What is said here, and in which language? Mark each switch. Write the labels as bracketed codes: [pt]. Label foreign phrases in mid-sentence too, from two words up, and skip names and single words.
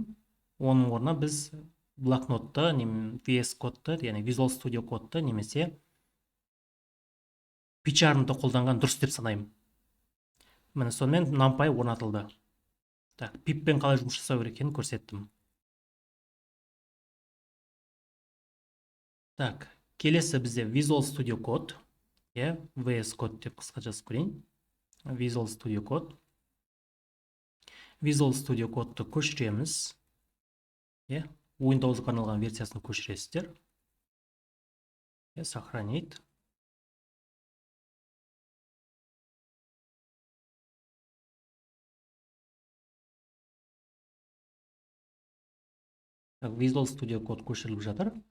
[kk] Оның орнына біз блокнотты, VS кодты, яғни Visual Studio кодты немесе PyCharm'ды қолданған дұрыс деп санаймын. Міне сонымен NumPy орнатылды. Так, pipпен қалай жұмыс жасау керек екенін көрсеттім. Так, келесі бізде Visual Studio код, VS код деп қысқа жазып көрейін. Visual Studio код. Visual Studio кодты көшіреміз. Windows'ға арналған версиясын көшіресіздер. [ru] Сохранить. [kk] Visual Studio код көшіріліп жатыр.